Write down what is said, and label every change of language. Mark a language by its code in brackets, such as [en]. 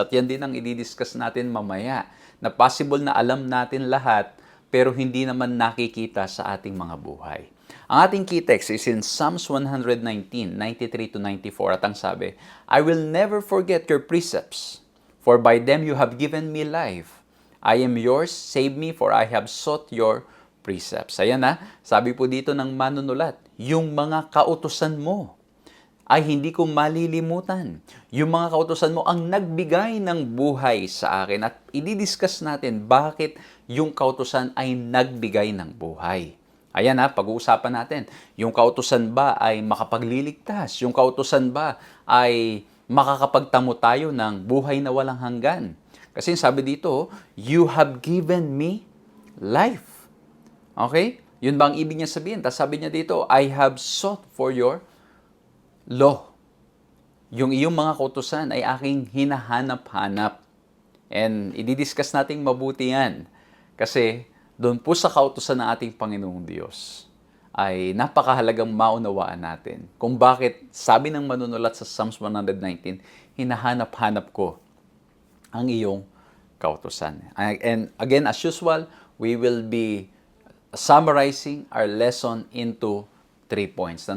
[tl] At yan din ang i-discuss natin mamaya, na possible na alam natin lahat, pero hindi naman nakikita sa ating mga buhay. Ang ating [en] key text is in Psalms 119:93-94, [tl] at ang sabi, [en] I will never forget your precepts, for by them you have given me life. I am yours, save me, for I have sought your precepts. [tl] Ayan na, sabi po dito ng manunulat, yung mga kautusan mo ay hindi ko malilimutan. Yung mga kautusan mo ang nagbigay ng buhay sa akin. At i-discuss natin bakit yung kautusan ay nagbigay ng buhay. Ayan pag-uusapan natin. Yung kautusan ba ay makapagliligtas? Yung kautusan ba ay makakapagtamo tayo ng buhay na walang hanggan? Kasi sabi dito, [en] you have given me life. Okay? [tl] Yun ba ang ibig niya sabihin? Tapos sabi niya dito, [en] I have sought for your law. [tl] Yung iyong mga kautusan ay aking hinahanap-hanap. And i-discuss natin mabuti yan. Kasi doon po sa kautusan ng ating Panginoong Diyos ay napakahalagang maunawaan natin kung bakit sabi ng manunulat sa Psalms 119, hinahanap-hanap ko ang iyong kautusan. [en] And again, as usual, we will be summarizing our lesson into 3 points.